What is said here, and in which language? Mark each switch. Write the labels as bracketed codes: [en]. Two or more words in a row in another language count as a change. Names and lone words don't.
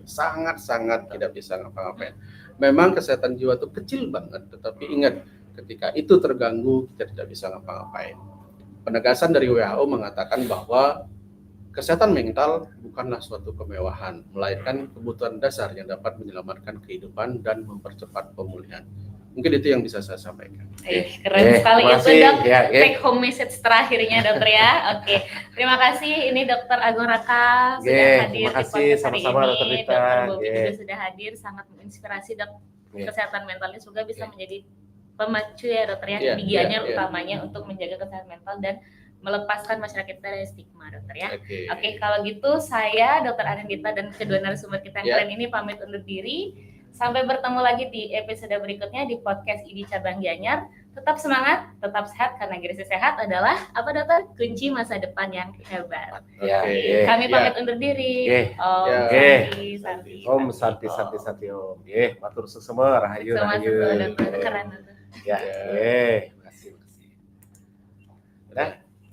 [id] Sangat-sangat tidak bisa ngapa-ngapain. Memang kesehatan jiwa itu kecil banget, tetapi ingat, ketika itu terganggu, kita tidak bisa ngapa-ngapain. Penegasan dari WHO mengatakan bahwa kesehatan mental bukanlah suatu kemewahan, melainkan kebutuhan dasar yang dapat menyelamatkan kehidupan dan mempercepat pemulihan. Mungkin itu yang bisa saya sampaikan. Keren sekali terima itu, kasih. Dok. Ya, ya. [en] Take home message [id] terakhirnya, Dokter ya. Oke, terima kasih. Ini Dr. Agung Raka sudah Oke, hadir terima di kasih. podcast hari Sama-sama, ini. Dr. Rita. Dr. Bobby Oke. juga sudah hadir, sangat menginspirasi, Dok. Oke. Kesehatan mentalnya juga bisa Oke. menjadi pemacu ya, Dokter ya, Iya, di Gianyar iya, iya. utamanya untuk menjaga kesehatan mental dan melepaskan masyarakat kita dari stigma, Dokter ya. Oke. Oke, kalau gitu saya Dr. Anindita dan kedua narasumber kita yang Ya. keren ini pamit undur diri. Sampai bertemu lagi di episode berikutnya di podcast IDI Cabang Gianyar. Tetap semangat, tetap sehat karena gizi sehat adalah apa, Dokter? Kunci masa depan yang hebat. Ya, Oke. ya. Kami Ya. pamit undur diri. Oke. [sa] Om Ya. Santi, Santi. Om santi Om. [ban] Ye, matur susema rahayu [id] Sama [ban] rahayu. [id] Dokter. Keren, Dokter. Ya, Ya. terima kasih. Udah.